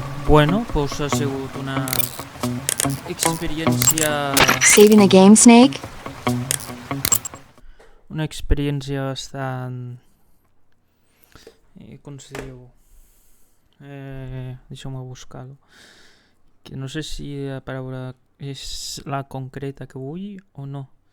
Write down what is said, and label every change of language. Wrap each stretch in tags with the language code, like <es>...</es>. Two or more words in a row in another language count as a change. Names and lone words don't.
<es>Bueno, pues</es> <ca>ha sigut una experiència...</ca> <en>Saving the game, Snake?</en> <ca>Una experiència bastant... com se diu? Deixeu-me buscar-ho. Que no sé si la paraula és la concreta que vull o no.</ca>